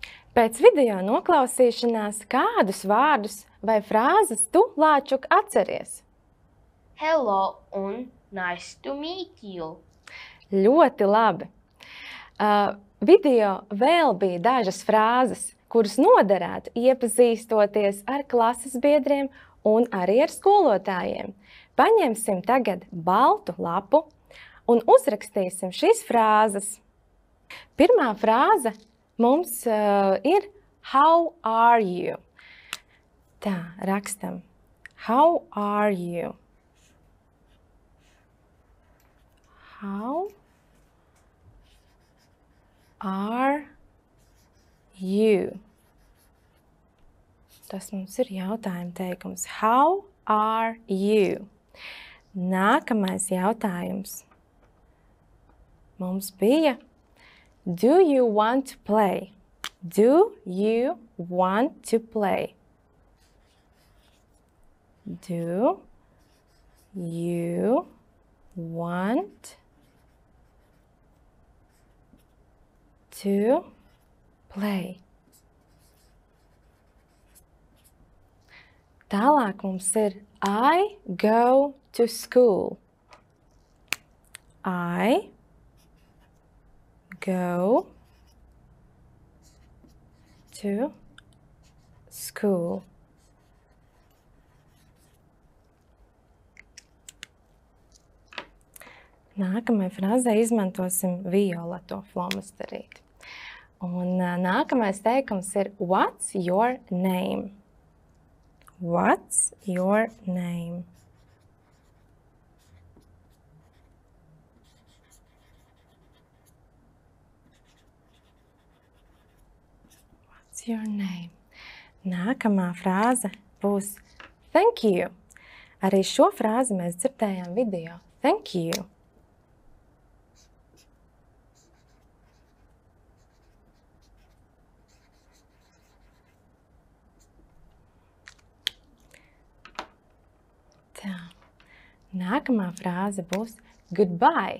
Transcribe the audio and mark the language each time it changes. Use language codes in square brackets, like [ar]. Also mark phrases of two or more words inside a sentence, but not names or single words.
[lv] Pēc video noklausīšanās kādus vārdus vai frāzes tu, Lāčuk, atceries? [en] Hello un nice to meet you. [lv] Ļoti labi. Video vēl bija dažas frāzes, kuras noderētu iepazīstoties ar klases biedriem un arī ar skolotājiem. Paņemsim tagad baltu lapu un uzrakstīsim šīs frāzes. Pirmā frāze mums ir [en] How are you? [lv] Tā, rakstam. [en] How are you? How are you? [lv] Tas mums ir jautājuma teikums. [en] How are you? [lv] Nākamais jautājums mums bija [en] Do you want to play? Do you want to play? Do you want to play? [lv] Tālāk mums ir [en] I go to school. I go to school. [lv] Nākamajai frāzē izmantosim violeto flomasterīti. Un nākamais teikums ir [en] What's your name? What's your name? What's your name? [lv] Nākamā frāze būs [en] Thank you. [lv] Arī šo frāzi mēs dzirdējām video. [en] Thank you. [lv] Tā. Nākamā frāze būs goodbye.